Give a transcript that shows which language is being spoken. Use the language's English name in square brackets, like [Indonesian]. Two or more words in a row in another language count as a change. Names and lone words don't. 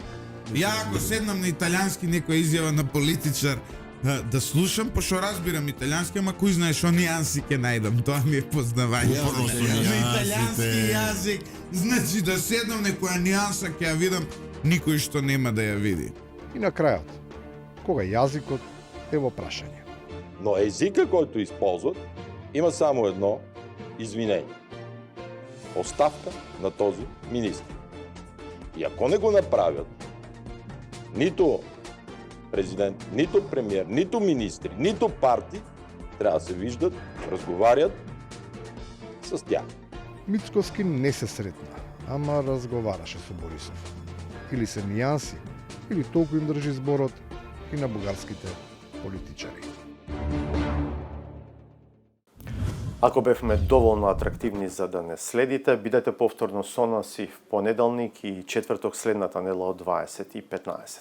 [Macedonian] Ја ако седнам на италијански некоја изјава на политичар да слушам, пошто разбирам италијански, ама кој знае шо нијанси ќе најдам, тоа ми е познавање. На италијански јазик, значи да седнам некоја нијанса ќе ја видам, никој што нема да ја види. И на крајот, кога јазикот е во прашање. [Bulgarian] Но езика којто исползват има само едно извинение. Оставка на този министр. И ако не го направят, нито президент, нито премиер, нито министри, нито партии трябва да се виждат, разговарят с тях. [Macedonian] Мицкоски не се сретна, ама разговараше со Борисов. Или се нијанси, или толку им држи зборот и на бугарските политичари. Ако бевме доволно атрактивни за да не следите, бидете повторно со нас и в понеделник и четврток следната недела од 20:15.